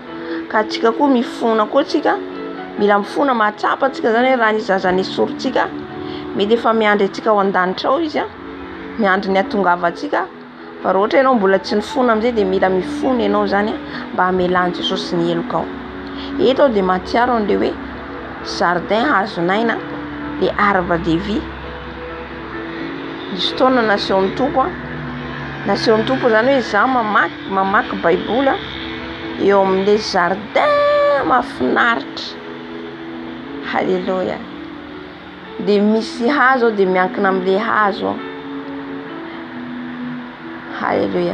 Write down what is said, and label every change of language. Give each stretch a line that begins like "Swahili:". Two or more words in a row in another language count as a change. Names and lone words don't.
Malagasy: Ka tsika koa mifona koa tsika, mila mifona mahatsapa atsika zany hoe raha ny zaza nesorintsika mety efa miandry atsika ao an-danitra ao izy, miandry ny atongava atsika. Fa raha ohatra ianao mbola tsy nifona amin'izay de mila mifona ianao zany mba hamelany Jesosy ny heloka ao. Eto ao de mahatsiaro an'le hoe jardin hazonaina,
French: le arbre de vie.
Malagasy: Nisy fotoana naseho amin'ny Tompo zany hoe za mamaky baibola eo amin'
French: le jardin
Malagasy: mahafinaritra. Halleluja. De misy hazo de miankina amin'le hazo Halleluja.